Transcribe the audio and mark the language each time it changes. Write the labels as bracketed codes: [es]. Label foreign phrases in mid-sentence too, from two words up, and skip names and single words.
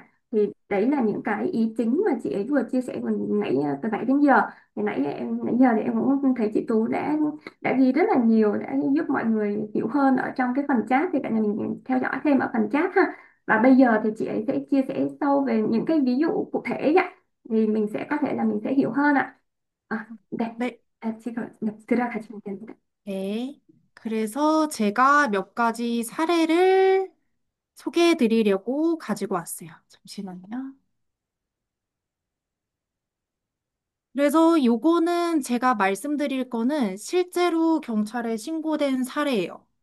[vi] Thì đấy là những cái ý chính mà chị ấy vừa chia sẻ vừa nãy, từ nãy đến giờ. Thì nãy giờ thì em cũng thấy chị Tú đã ghi rất là nhiều, đã giúp mọi người hiểu hơn ở trong cái phần chat, thì cả nhà mình theo dõi thêm ở phần chat ha. Và bây giờ thì chị ấy sẽ chia sẻ sâu về những cái ví dụ cụ thể vậy, thì mình sẽ có thể là mình sẽ hiểu hơn ạ. [ko] 네. 네. 지금 들어가시면 됩니다. 네. 그래서 제가 몇 가지 사례를 소개해 드리려고 가지고 왔어요. 잠시만요. 그래서 요거는 제가 말씀드릴 거는 실제로 경찰에 신고된 사례예요.